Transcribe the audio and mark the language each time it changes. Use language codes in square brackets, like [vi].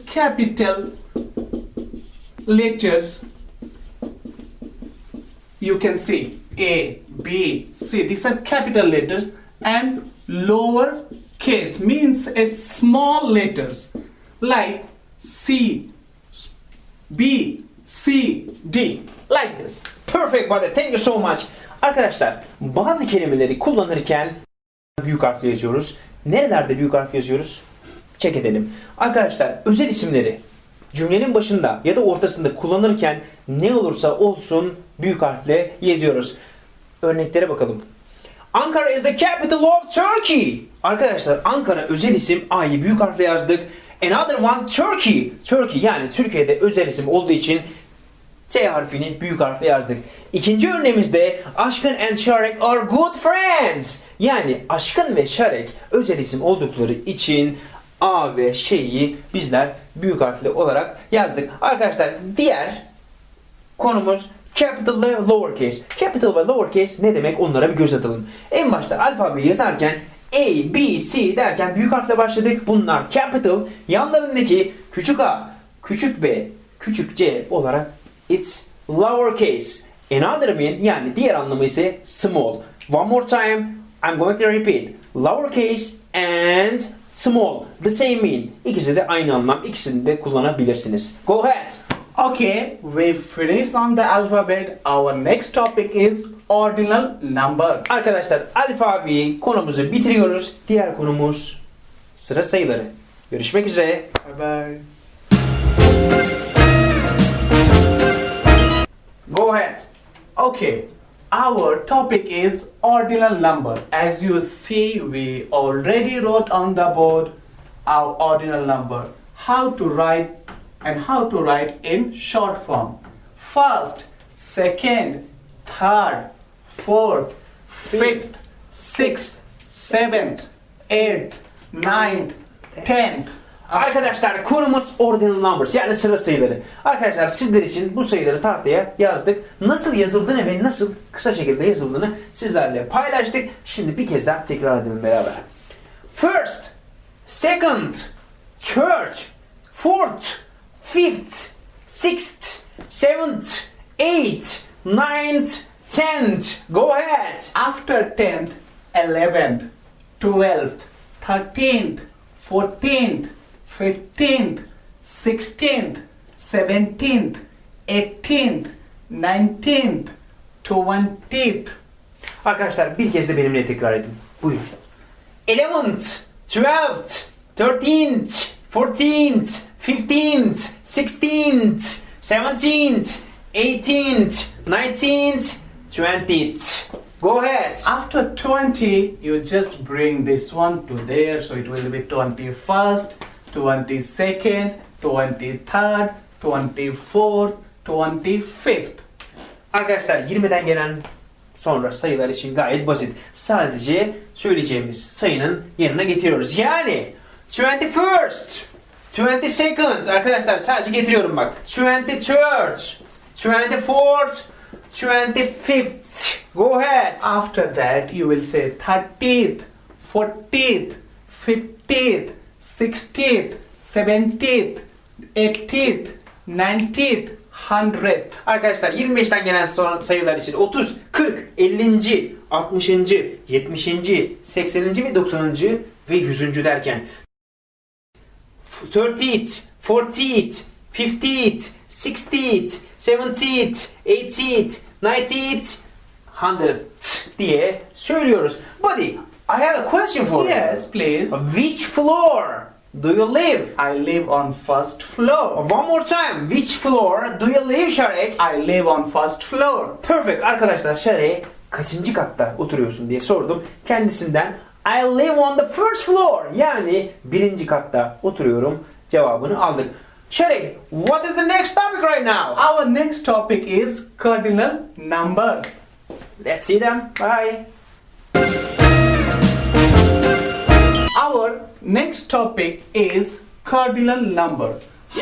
[en] Capital letters, you can see A, B, C. These are capital letters, and lower case means a small letters like C, B, C, D, like this. Perfect buddy. Thank you so much. [tr] Arkadaşlar bazı kelimeleri kullanırken büyük harfle yazıyoruz. Nerelerde büyük harf yazıyoruz? Check edelim. Arkadaşlar özel isimleri cümlenin başında ya da ortasında kullanırken ne olursa olsun büyük harfle yazıyoruz. Örneklere bakalım. [en] Ankara is the capital of Turkey. [tr] Arkadaşlar Ankara özel isim, A'yı büyük harfle yazdık. [en] Another one Turkey. [tr] Turkey yani Türkiye'de özel isim olduğu için T harfini büyük harfle yazdık. İkinci örneğimizde [en] Aşkın and Şarek are good friends. [tr] Yani Aşkın ve Şarek özel isim oldukları için A ve şeyi bizler büyük harfle olarak yazdık. Arkadaşlar diğer konumuz capital ve lowercase. Capital ve lowercase ne demek, onlara bir göz atalım. En başta alfabeyi yazarken A, B, C derken büyük harfle başladık. Bunlar capital. Yanlarındaki küçük a, küçük b, küçük c olarak [en] it's lowercase. Another mean [tr] yani diğer anlamı ise small. [en] One more time I'm going to repeat. Lowercase and small. The same mean. [tr] İkisi de aynı anlam. İkisini de kullanabilirsiniz. [en] Go ahead. Okay, we finish on the alphabet. Our next topic is ordinal numbers. [tr] Arkadaşlar alfabeyi konumuzu bitiriyoruz. Diğer konumuz sıra sayıları. Görüşmek üzere. [en] Bye bye. Go ahead. Okay, our topic is ordinal number. As you see, we already wrote on the board our ordinal number. How to write and how to write in short form. First, second, third, fourth, fifth, sixth, seventh, eighth, ninth, tenth. [tr] Arkadaşlar konumuz ordinal numbers yani sıra sayıları. Arkadaşlar sizler için bu sayıları tahtaya yazdık. Nasıl yazıldığını ve nasıl kısa şekilde yazıldığını sizlerle paylaştık. Şimdi bir kez daha tekrar edelim beraber. [en] First, second, third, fourth, fifth, sixth, seventh, eighth, ninth, tenth. Go ahead. After 10th, 11th, 12th, 13th, 14th, 15th, 16th, 17th, 18th, 19th, 20th. [tr] Arkadaşlar bir kez de benimle tekrar edin. Buyurun. [en] 11th, 12th, 13th, 14th, 15th, 16th, 17th, 18th, 19th, 20th. Go ahead. After 20, you just bring this one to there, so it will be 21st, 22nd, 23rd, 24th, 25th. [tr] Arkadaşlar 20'den gelen sonra sayılar için gayet basit. Sadece söyleyeceğimiz sayının yanına getiriyoruz. Yani 21st, 22nd arkadaşlar sadece getiriyorum bak. [en] 23rd, 24th, 25th. Go ahead. After that, you will say 30th, 40th, 50th, 60th, 70th, 80th, 90th, 100th. [tr] Arkadaşlar 25'ten gelen son sayılar için 30, 40, 50. 60. 70. 80. ve 90. ve 100. derken [en] 30th, 40th, 50th, 60th, 70th, 80th, 90th, 100th [tr] diye söylüyoruz. [en] Buddy, I have a question for you. Yes, please. Which floor do you live? I live on first floor. One more time. Which floor do you live, Şarek? I live on first floor. Perfect. [tr] Arkadaşlar Şarek'e kaçıncı katta oturuyorsun diye sordum. Kendisinden [en] I live on the first floor. [tr] Yani birinci katta oturuyorum cevabını aldık. [en] Şarek, what is the next topic right now? Our next topic is cardinal numbers. Let's see them. Bye. Our next topic is cardinal number. Yes.